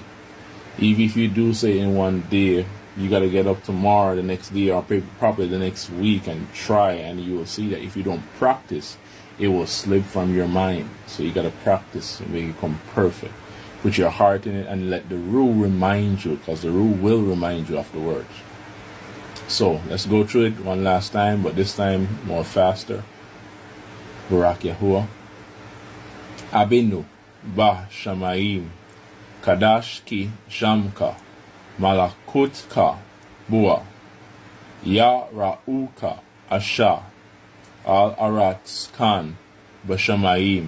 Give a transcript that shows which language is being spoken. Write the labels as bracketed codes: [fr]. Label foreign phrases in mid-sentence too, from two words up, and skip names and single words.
[en] Even if you do say in one day, you got to get up tomorrow, the next day, or probably the next week and try, and you will see that if you don't practice, it will slip from your mind. So you got to practice and make it come perfect. Put your heart in it and let the rule remind you, because the rule will remind you of the words. So let's go through it one last time, but this time more faster. [he] ברך יהוה. אבינו בשמים קדש כי שמך מלכותך בוא יראוך אשר על ארץ כן בשמים